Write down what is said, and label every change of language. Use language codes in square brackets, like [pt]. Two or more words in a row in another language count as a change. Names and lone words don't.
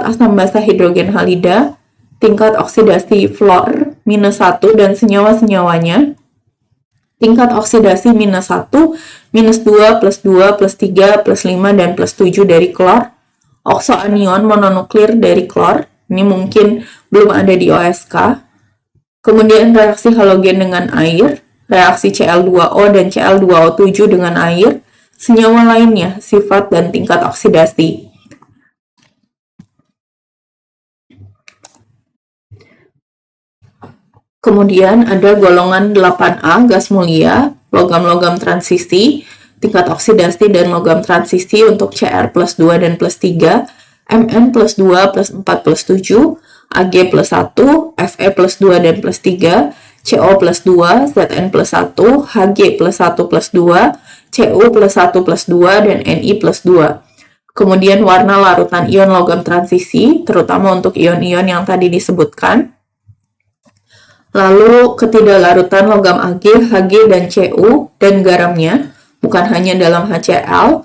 [id] asam basa hidrogen halida, tingkat oksidasi fluor -1 dan senyawa-senyawanya, tingkat oksidasi -1, -2, +2, +3, +5, dan +7 dari klor, oksoanion mononuklir dari klor, ini mungkin belum ada di OSK, kemudian reaksi halogen dengan air, reaksi Cl2O dan Cl2O7 dengan air, senyawa lainnya, sifat dan tingkat oksidasi. Kemudian ada golongan 8A, gas mulia, logam-logam transisi, tingkat oksidasi dan logam transisi untuk Cr plus 2 dan plus 3, Mn plus 2 plus 4 plus 7, Ag plus 1, Fe plus 2 dan plus 3, CO plus 2, Zn plus 1, Hg plus 1 plus 2, Cu plus 1 plus 2, dan Ni plus 2. Kemudian warna larutan ion logam transisi, terutama untuk ion-ion yang tadi disebutkan. Lalu ketidaklarutan logam Ag, Hg, dan Cu, dan garamnya, bukan hanya dalam HCl.